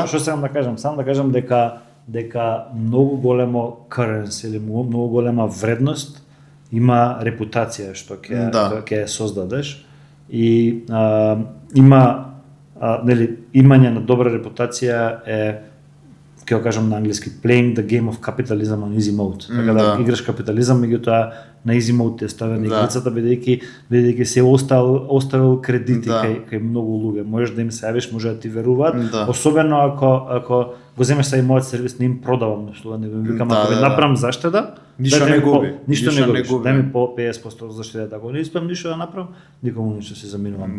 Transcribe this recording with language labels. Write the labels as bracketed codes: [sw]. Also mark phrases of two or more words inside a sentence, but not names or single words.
[mk] Што сакам да кажам? Сам да кажам дека многу големо currency или многу голема вредност има репутација што ќе создадеш и има нели имање на добра репутација е, ќе го кажам на англиски, [en] playing the game of capitalism on easy mode. [mk] Така да играш капитализам, меѓутоа на [en] easy mode [mk] е ставена игрицата, бидејќи се оставил кредити кај многу луѓе. Можеш да им се јавиш, може да ти веруваат, особено ако го земеш са и мојот сервис, не им продавам нешто, не го викам, ако ви направам заштеда, ништо не губи. Ништо не губиш. Дај ми по 50% заштеда, ако не успеам ништо да направам, никому ништо се заминувам.